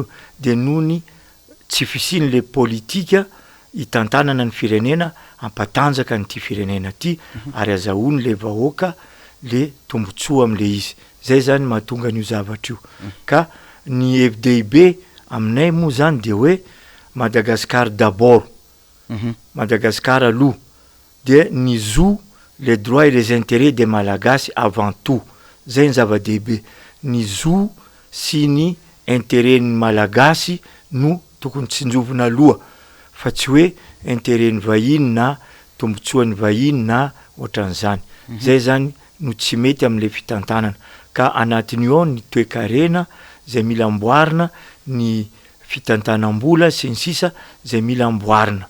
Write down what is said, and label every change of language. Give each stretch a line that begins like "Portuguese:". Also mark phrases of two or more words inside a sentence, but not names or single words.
Malagasy: Dia nohony tsy fisiany le politika hitantanana ny firenena ampatanjaka n'ity firenena ty ary azahoany le vahoaka le tombotsoa am'le izy. Zay zany mahatonga an'io zavatra io. Ka ny FDIB aminay moa zany de hoe
French: Madagascar d'abord,
Malagasy: Madagascar aloha, dia ny zo
French: les droits et les intérêts des Malagasy avant tout.
Malagasy: Zay ny zava-dehibe. Ny zo sy ny intérêt ny Malagasy no tokony tsinjovina aloha fa tsy hoe intérêt ny vahiny na tombotsoan'ny vahiny na ohatran'izany. Zay zany no tsy mety amin'le fitantanana. Ka anatin'io ny toe-karena zay mila amboarina, ny fitantanam-bola sy ny sisa zay mila amboarina.